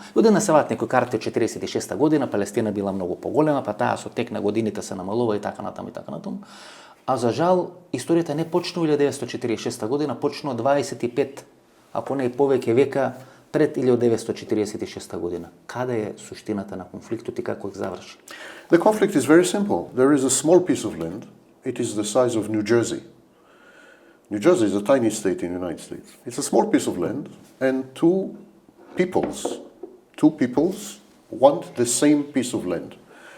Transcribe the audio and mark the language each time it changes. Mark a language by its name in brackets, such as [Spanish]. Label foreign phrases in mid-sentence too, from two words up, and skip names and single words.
[Macedonian] Оде насеваат некои карти од 46 година, Палестина била многу поголема, па таа со тек на годините се намалува и така натаму и така натаму. А за жал, историјата не почнува 1946 година, почнува 25, а поне и повеќе века пред 1946 година. Каде е суштината на конфликтот и како ќе заврши? [English] The conflict is very simple. There is a small piece of land. It is the size of New Jersey. New Jersey is a tiny state in the United States. It's a small piece of land, and two peoples want the same piece of land.